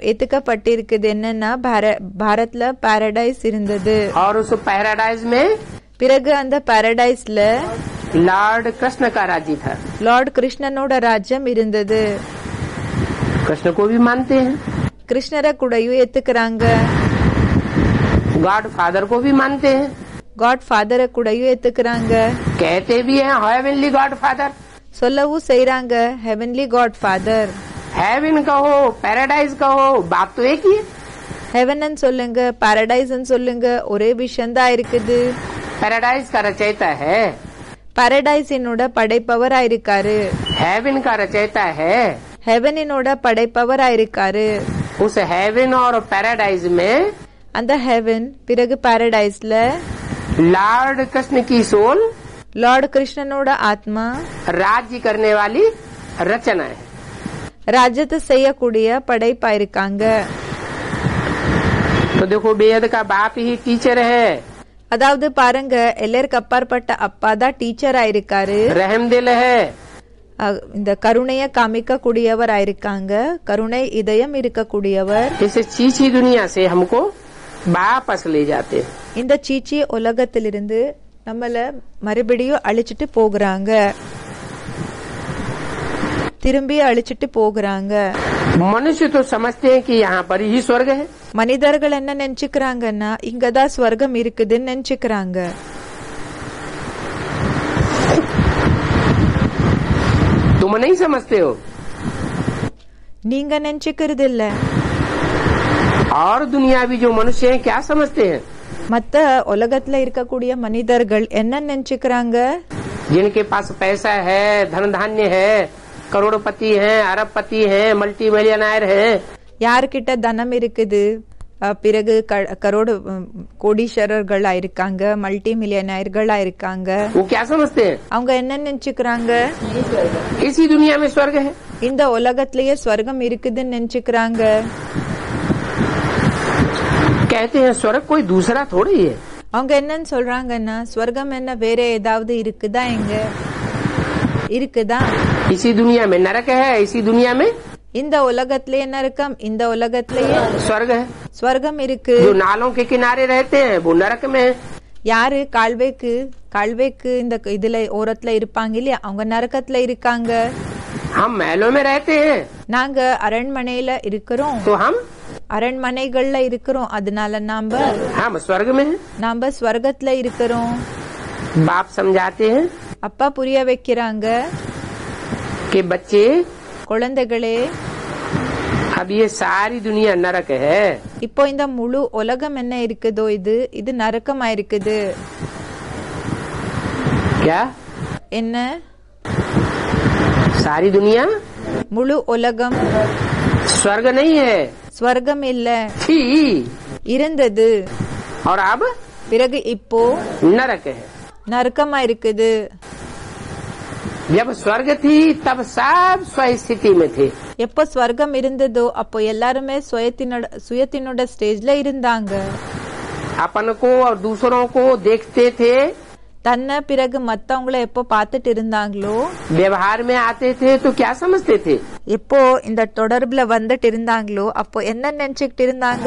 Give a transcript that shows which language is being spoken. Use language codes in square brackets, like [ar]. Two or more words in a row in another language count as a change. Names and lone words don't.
[ta] ஏத்துக்கப்பட்டிருக்குது என்னன்னா பாரத்ல பாரடைஸ் இருந்தது, [hi] और उस पैराडाइज में [ta] பிறகு அந்த பாரடைஸ்ல [hi] लॉर्ड कृष्ण का राज्य था। [ta] லார்ட் கிருஷ்ணனோட ராஜ்யம் இருந்தது. [hi] कृष्ण को भी मानते हैं, [ta] கிருஷ்ணரை கூடயும் ஏத்துக்கிறாங்க, [en] God father [hi] को भी मानते हैं, [ta] காட் ஃபாதரை கூடயும் ஏத்துக்கிறாங்க, [hi] कहते भी हैं [en] heavenly God father. [ta] சொல்லவும் செய்றாங்க [en] heavenly God father. [hi] हेवन कहो पैराडाइज कहो, बात तो एक ही है। [ta] ஹெவன் சொல்லுங்க, பாரடைஸ் சொல்லுங்க, ஒரே விஷயம் தான் இருக்குது. [hi] पैराडाइज का रचयिता है, [ta] பாரடைஸ் என்னோட படைப்பவரா இருக்காரு. [hi] हेवन का रचयिता है, [ta] ஹெவன் என்னோட படைப்பவரா இருக்காரு. [hi] उस हेवन और पैराडाइज में [ta] அந்த ஹெவன் பிறகு பாரடைஸ்ல [hi] लॉर्ड कृष्ण की सोल [ta] லார்ட் கிருஷ்ணனோட ஆத்மா [hi] राज्य करने वाली रचना है। [ta] ராஜ்யத்தை செய்யக்கூடிய படைப்பா இருக்காங்க. [hi] तो देखो बेहद का बाप ही टीचर है, [ta] அதாவது பாருங்க எல்லாருக்கு அப்பாற்பட்ட அப்பா தான் டீச்சரா இருக்காரு. [hi] रहमदिल है, [ta] இந்த கருணைய காமிக்க கூடியவர் ஆயிருக்காங்க, கருணை இதயம் இருக்கக்கூடியவர். [hi] इस चीची दुनिया से हमको वापस ले जाते हैं। [ta] இந்த சீச்சி உலகத்திலிருந்து நம்மள மறுபடியும் அழிச்சிட்டு போகிறாங்க, திரும்பி அழிச்சிட்டு போகிறாங்க. [hi] मनुष्य तो समझते हैं कि यहाँ पर ही स्वर्ग है, [ta] மனிதர்கள் என்ன நினைச்சுக்கிறாங்கன்னா இங்கதான் ஸ்வர்க்கம் இருக்குதுன்னு நினைச்சுக்கிறாங்க. [hi] तुम नहीं समझते हो। [ta] நீங்க நினைச்சுக்கிறது இல்ல. [hi] और दुनियावी जो मनुष्य हैं क्या समझते हैं, [ta] மத்த உலகத்துல இருக்கக்கூடிய மனிதர்கள் என்ன நினைச்சுக்கிறாங்க, [hi] जिनके पास पैसा है, धन धान्य है, करोड़पति हैं, अरबपति हैं, [en] multi millionaire [hi] हैं, [ta] யார்கிட்ட தனம் இருக்குது, பிறகு கரோடு கோடீஸ்வரர்களா இருக்காங்க, மல்டி மில்லியனர்களா இருக்காங்க. [hi] वो क्या समझते हैं, [ta] அவங்க என்ன நினைச்சுக்கிறாங்க, [hi] इसी दुनिया में स्वर्ग है। [ta] இந்த உலகத்திலேயே ஸ்வர்க்கம் இருக்குதுன்னு நினைச்சுக்கிறாங்க. [hi] कहते हैं स्वर्ग कोई दूसरा थोड़ी है। [ta] அவங்க என்னன்னு சொல்றாங்கன்னா ஸ்வர்க்கம் என்ன வேற ஏதாவது இருக்குதா, எங்க இருக்குதா, [hi] इसी दुनिया में नरक है, इसी दुनिया में [ta] இந்த உலகத்திலேயே நரகம், இந்த உலகத்திலேயே [hi] स्वर्ग है। [ta] ஸ்வர்க்கம் இருக்கு. [hi] जो नालों के किनारे रहते हैं वो नरक में है। [ta] யாரு கால்வேக்கு இந்த இதுல ஓரத்துல இருப்பாங்க இல்லையா, அவங்க நரகத்துல இருக்காங்க. [hi] हम महलों में रहते हैं [ta] நாங்க அரண்மனையில இருக்கிறோம், [hi] तो हम [ta] அரண்மனைகள்ல இருக்கிறோம், அதனால [hi] हम स्वर्ग में हैं। [ta] நாம ஸ்வர்கத்துல இருக்கிறோம். [hi] बाप समझाते हैं [ta] அப்பா புரிய வைக்கிறாங்க, [hi] कि बच्चे [ta] குழந்தைகளே [hi] अब ये सारी दुनिया नरक है। [ta] இப்போ இந்த முழு உலகம் என்ன இருக்குதோ இது நரக்கமா இருக்குது. [hi] क्या [ta] என்ன [hi] सारी दुनिया [ta] முழு உலகம் [hi] स्वर्ग नहीं है, [ta] ஸ்வர்கம் இல்ல, [hi] थी [ta] இருந்தது, [hi] और अब [ta] பிறகு இப்போ [hi] नरक है। [ta] நரக்கமா இருக்குது. [hi] जब स्वर्ग थी तब सब स्वस्थिति में थे, [ta] எப்போ ஸ்வர்க்கம் இருந்ததோ அப்போ எல்லாருமே சுயத்தினோட ஸ்டேஜ்ல இருந்தாங்க. [hi] अपन को और दूसरों को देखते थे, [ta] தன்னை பிறகு மத்தவங்கள எப்போ பார்த்துட்டு இருந்தாங்களோ, [hi] व्यवहार में आते थे तो क्या समझते थे, [ta] எப்போ இந்த தொடர்புல வந்துட்டு இருந்தாங்களோ அப்போ என்ன நினைச்சுக்கிட்டு இருந்தாங்க,